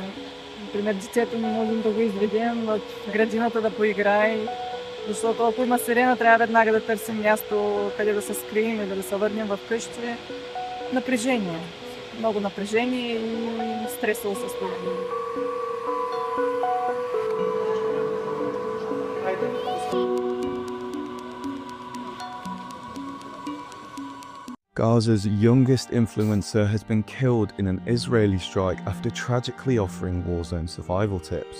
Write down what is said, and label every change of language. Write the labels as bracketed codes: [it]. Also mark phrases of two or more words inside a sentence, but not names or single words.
[bg] Например, детето не можем да го изведем в градината да поиграе, защото ако има сирена, трябва веднага да търсим място, къде да се скрием или да се върнем в къщи. Напрежение. Много напрежение и стресово състояние. [en] Gaza's youngest influencer has been killed in an Israeli strike after tragically offering war zone survival tips.